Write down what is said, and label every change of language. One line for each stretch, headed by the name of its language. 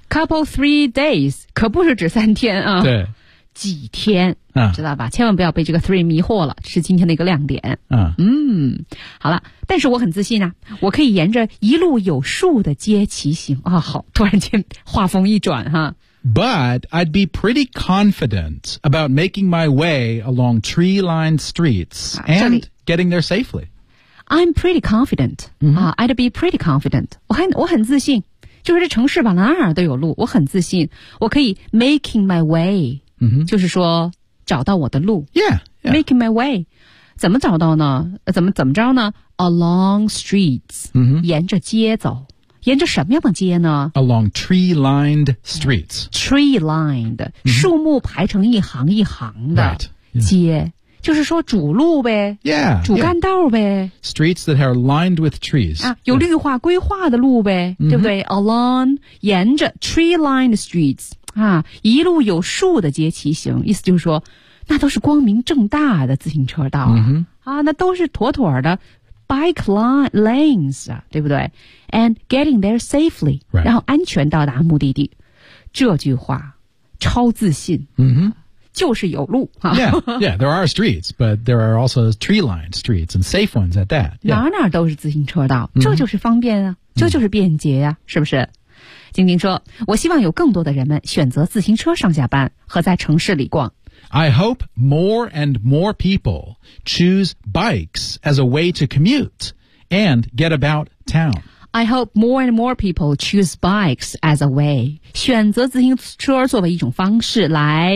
English: Couple three days,
Chinese: 可不是指三天啊。对。几天、知道吧千万不要被这个 three 迷惑了是今天的一个亮点。好了但是我很自信啊我可以沿着一路有数的街骑行啊好突然间话锋一转哈。
English: But I'd be pretty confident about making my way along tree-lined streets and getting there safely. I'm pretty confident.、 Mm-hmm. I'd be pretty confident.
Chinese: 我很自信。就是这城市吧哪儿都有路。我很自信。我可以
English: making my way.、 Mm-hmm.
Chinese: 就是说找到我的路。
English: Yeah, yeah. Making my way.
Chinese: 怎么找到呢怎么着呢
English: Along streets.、 Mm-hmm.
Chinese: 沿着街走。沿着什么样的街呢
English: Along tree-lined streets. Tree-lined,、mm-hmm.
Chinese: 树木排成一行一行的街、
English: right. yeah.
Chinese: 就是说主路呗
English: yeah,
Chinese: 主干道呗、
English: yeah. Streets that are lined with trees.、
Chinese: 啊、有绿化规划的路呗、
English: mm-hmm.
Chinese: 对不对 Along, 沿着
English: tree-lined streets,、
Chinese: 啊、一路有树的街骑行意思就是说那都是光明正大的自行车道、啊
English: mm-hmm.
Chinese: 啊、那都是妥妥的Bike lanes, 对不对
English: And getting there safely,、 right.
Chinese: 然后安全到达目的地。这句话超自信、
English: mm-hmm.
Chinese: 就是有路。
English: Yeah, yeah, there are streets, but there are also tree-lined streets and safe ones at that.、Yeah.
Chinese: 哪都是自行车道这就是方便啊、
English: mm-hmm.
Chinese: 这就是便捷啊是不是晶晶说我希望有更多的人们选择自行车上下班和在城市里逛。
English: I hope more and more people choose bikes as a way to commute and get about town. I hope more and more people choose bikes as a way.
Chinese: 选择自行车作为一种方式来、